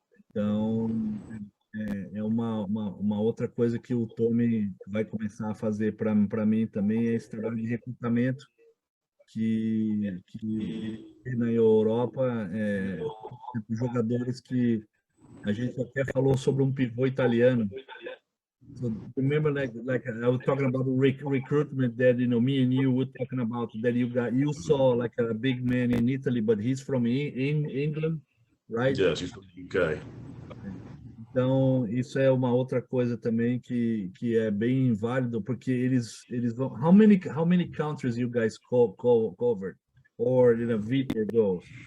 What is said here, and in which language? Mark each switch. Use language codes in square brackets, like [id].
[pt] Então, é uma outra coisa que o Tommy vai começar a fazer para mim também, é esse trabalho de recrutamento que na Europa, jogadores que a gente até falou sobre um pivô italiano. [en] So remember, like I was talking about the recruitment that me and you were talking about, that you saw like a big man in Italy, but he's from England, right? Yes, he's from the UK. [pt] Então, isso é uma outra coisa também que é bem válido, porque eles vão. [en] How many countries you guys covered, or Vitor goes?